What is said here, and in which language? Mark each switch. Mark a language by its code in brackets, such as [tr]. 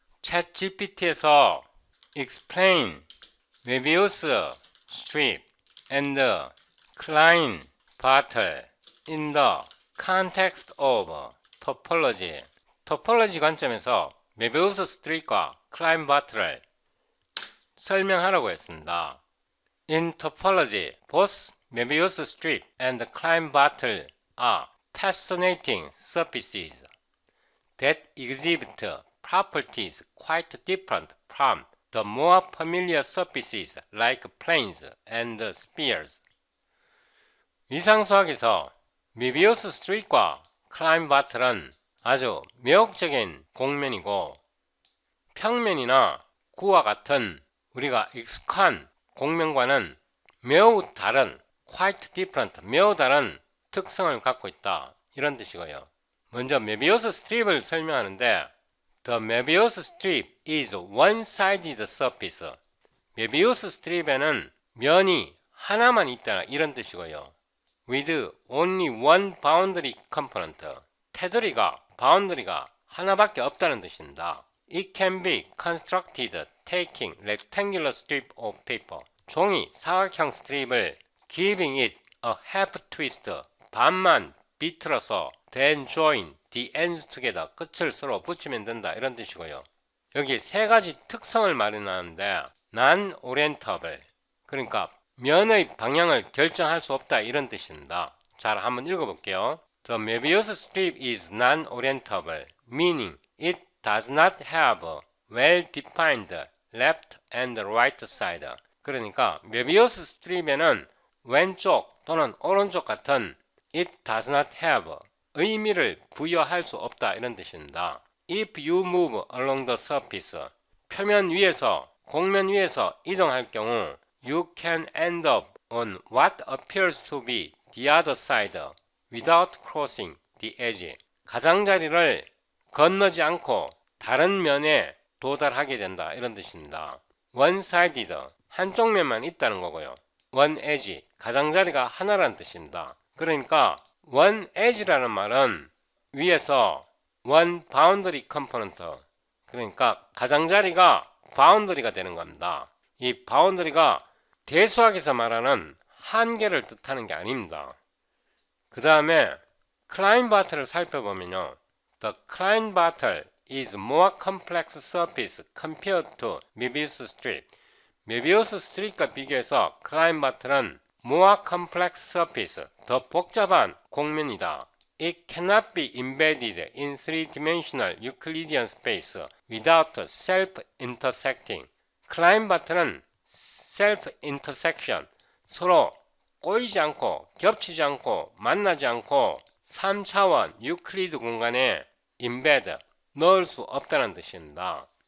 [en] 챗 GPT에서 explain Mebius strip and Klein-Bartel in the context of topology. [ko] 토폴로지 관점에서 메비우스 스트립과 클라인-바틀을 설명하라고 했습니다. [en] In topology, both Mebius strip and Klein-Bartel are fascinating surfaces that exhibit properties quite different from the more familiar surfaces like planes and spheres. [ko] 위상수학에서 메비우스 스트립과 클라인-바틀은 아주 매혹적인 공면이고 평면이나 구와 같은 우리가 익숙한 공면과는 매우 다른 [en] quite different, [ko] 매우 다른 특성을 갖고 있다. 이런 뜻이고요. 먼저 메비우스 스트립을 설명하는데 [en] The Mebius strip is one-sided surface. [ko] 메비우스 스트립에는 면이 하나만 있다. 이런 뜻이고요. [en] With only one boundary component. [ko] 테두리가, 바운더리가 하나밖에 없다는 뜻입니다. [en] It can be constructed taking rectangular strip of paper. [ko] 종이 사각형 스트립을 [en] giving it a half twist. [ko] 반만 비틀어서 [en] then join the ends together. [ko] 끝을 서로 붙이면 된다. 이런 뜻이고요. 여기 세 가지 특성을 마련하는데 non-orientable. 그러니까 면의 방향을 결정할 수 없다. 이런 뜻입니다. 잘 한번 읽어볼게요. [en] The Mebius strip is non-orientable, meaning it does not have well-defined left and right side. [ko] 그러니까 메비우스 스트립에는 왼쪽 또는 오른쪽 같은 [en] it does not have [ko] 의미를 부여할 수 없다. 이런 뜻입니다. [en] If you move along the surface, [ko] 표면 위에서, 공면 위에서 이동할 경우 [en] you can end up on what appears to be the other side without crossing the edge. [ko] 가장자리를 건너지 않고 다른 면에 도달하게 된다. 이런 뜻입니다. one-sided, 한쪽 면만 있다는 거고요. one edge, 가장자리가 하나라는 뜻입니다. 그러니까 one edge라는 말은 위에서 [en] one boundary component, [ko] 그러니까 가장자리가 바운더리가 되는 겁니다. 이 바운더리가 대수학에서 말하는 한계를 뜻하는 게 아닙니다. 그 다음에 클라인-바틀을 살펴보면요. [en] The Klein-Bartel is more complex surface compared to Mebius strip. [ko] 메비우스 스트립과 비교해서 클라인-바틀은 [en] more complex surface, [ko] 더 복잡한 공면이다. [en] It cannot be embedded in three-dimensional Euclidean space without self-intersecting. [ko] 클라인-바틀은 self-intersection, 서로 꼬이지 않고 겹치지 않고 만나지 않고 3차원 유클리드 공간에 embed, 넣을 수 없다는 뜻입니다.